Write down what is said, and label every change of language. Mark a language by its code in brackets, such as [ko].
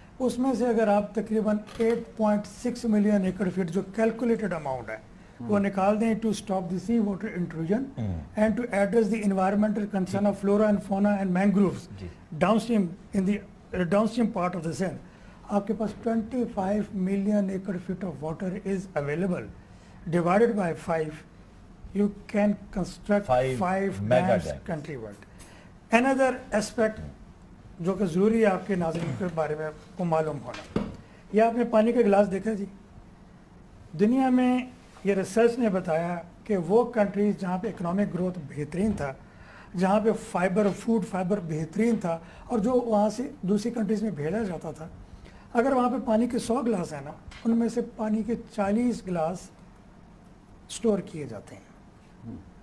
[ur] اس میں سے اگر آپ تقریباً 8.6 ملین ایکڑ فیٹ جو کیلکولیٹڈ اماؤنٹ ہے وہ نکال دیں [en] to stop the sea water intrusion and to address the environmental concern of flora and fauna and mangroves down stream in the down stream part of the scene, [ur] آپ کے پاس [en] 25 million acre feet of water is available. Divided by 5, you can construct 5 dams countrywide. Another aspect [ur] جو کہ ضروری ہے آپ کے ناظرین کے بارے میں کو معلوم ہونا، یہ آپ نے پانی کا گلاس دیکھا جی. دنیا میں یہ ریسرچ نے بتایا کہ وہ کنٹریز جہاں پہ اکنامک گروتھ بہترین تھا، جہاں پہ فوڈ فائبر بہترین تھا، اور جو وہاں سے دوسری کنٹریز میں بھیجا جاتا تھا، اگر وہاں پہ پانی کے 100 گلاس ہیں نا، ان میں سے پانی کے 40 گلاس سٹور کیے جاتے ہیں.